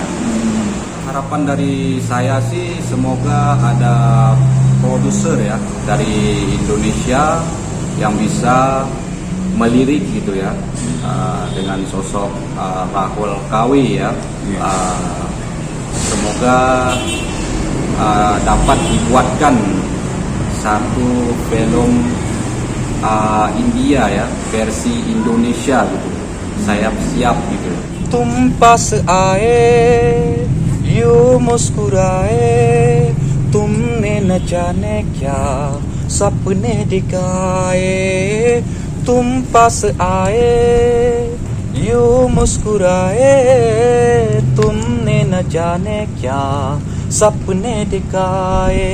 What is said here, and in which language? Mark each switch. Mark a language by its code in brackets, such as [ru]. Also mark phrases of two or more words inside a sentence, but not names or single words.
[id] Harapan dari saya sih semoga ada produser ya dari Indonesia yang bisa melirik gitu ya, dengan sosok Rahul Kawi ya. Semoga dapat dibuatkan satu film India ya, versi Indonesia gitu. Saya siap gitu. [hi] तुम पास आए, यूं मुस्कुराए, तुमने न जाने क्या सपने दिखाए. तुम पास आए, यूं मुस्कुराए, तुमने न जाने क्या सपने दिखाए.